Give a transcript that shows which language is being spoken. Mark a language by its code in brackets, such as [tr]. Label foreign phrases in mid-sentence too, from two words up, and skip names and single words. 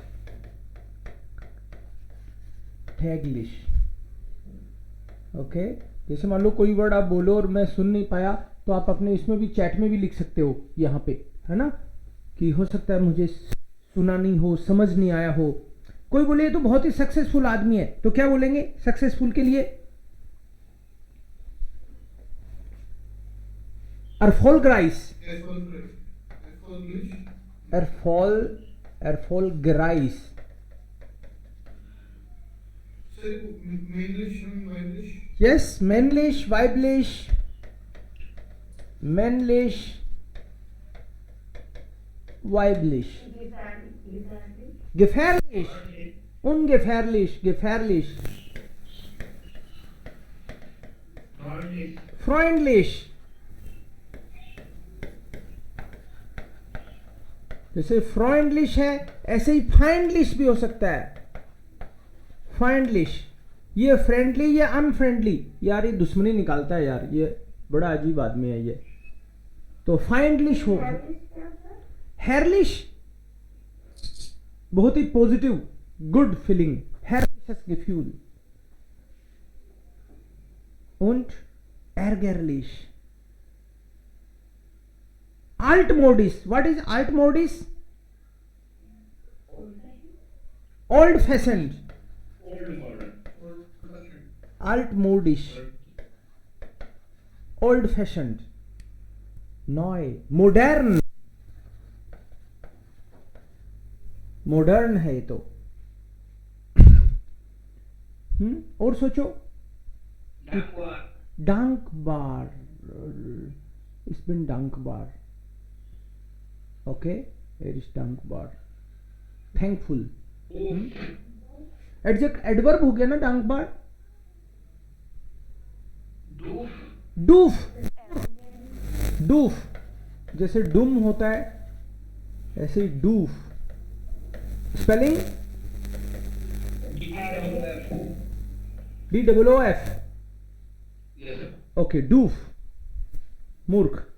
[hi] टैगलिश, ओके। जैसे मान लो कोई वर्ड आप बोलो और मैं सुन नहीं पाया, तो आप अपने इसमें भी चैट में भी लिख सकते हो यहाँ पे, है ना, कि हो सकता है मुझे सुना नहीं हो, समझ नहीं आया हो। कोई बोले ये तो बहुत ही सक्सेसफुल आदमी है, तो क्या बोलेंगे सक्सेसफुल के लिए? [de] erfolgreich, erfolgreich, yes, männlich, weiblich, männlich, weiblich, gefährlich, ungefährlich, gefährlich, freundlich, [hi] जैसे फ्रेंडलिश है ऐसे ही फाइंडलिश भी हो सकता है। फाइंडलिश, ये फ्रेंडली या अनफ्रेंडली, यार ये दुश्मनी निकालता है यार, ये बड़ा अजीब आदमी है ये, तो फाइंडलिश हो। हेयरलिश, बहुत ही [en] positive good feeling, [de] herrliches Gefühl. und ärgerlich, altmodisch, [en] what is altmodisch? old fashioned, altmodisch, old fashioned, neu, modern, [hi] मॉडर्न है ये तो। और सोचो, [de] dankbar, ich bin dankbar, okay, er ist dankbar, [en] thankful, [hi] एडवर्ब हो गया ना dankbar। डूफ, डूफ, जैसे डूम होता है ऐसे ही डूफ, स्पेलिंग DOOF, ओके, डूफ, मूर्ख।